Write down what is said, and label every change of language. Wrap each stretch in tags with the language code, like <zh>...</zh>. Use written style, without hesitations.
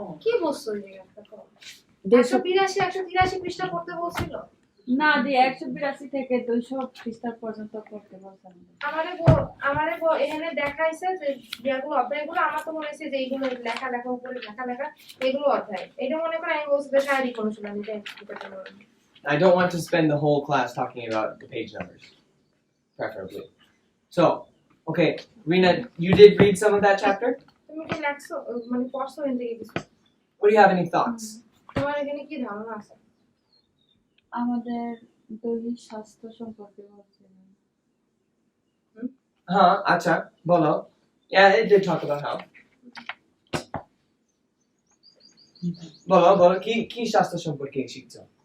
<bn>কি বলছো এই জায়গাটা? 182 183 পৃষ্ঠা পড়তে বলছিল। না দি 182 থেকে 200 পৃষ্ঠা পর্যন্ত পড়তে বলছেন। আমারে এখানে দেখাইছে যে যেগুলো অধ্যায়গুলো আমার তো মনে হচ্ছে যে এইগুলো লেখা উপরে লেখা এগুলো অধ্যায়। এটা মনে করে আমি বলছি যে শারীরিক অনুশীলন এটা।</bn> <en>I don't want to spend the whole class talking about the page numbers, preferably. So, okay, Rena, you did read some of that chapter?</en> <bn>তুমি কি লেখছো মানে পড়ছো এর থেকে কিছু?</bn> <en>What do you have any thoughts?</en> <bn>তোমার এখানে কি ধারণা আছে? আমাদের দৈহিক স্বাস্থ্য সম্পর্কে বলছিলেন। Acha, bolo.</bn> <en>Yeah, it did talk about how.</en> <bn>Bolo, ki shastra সম্পর্কে শিখছো?</bn>